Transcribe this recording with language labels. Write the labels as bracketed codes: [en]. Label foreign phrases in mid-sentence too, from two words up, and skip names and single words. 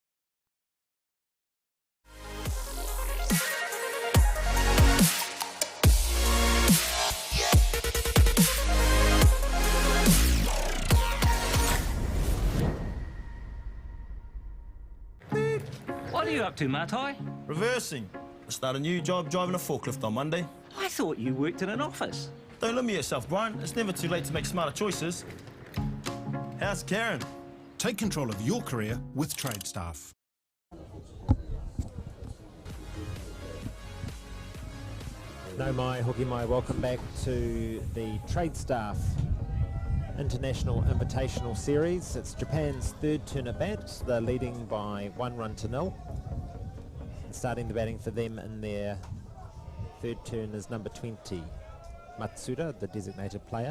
[en] What are you up to, Matai? Reversing. I start a new job driving a forklift on Monday. I thought you worked in an office. Don't limit yourself, Brian. It's never too late to make smarter choices. How's Karen? Take control of your career with Tradestaff. [mi] No mai, hoki mai, [en] welcome back to the Tradestaff International Invitational Series. It's Japan's third turn at bat. They're leading by 1-0. And starting the batting for them in their third turn is number 20, Matsuda, the designated player.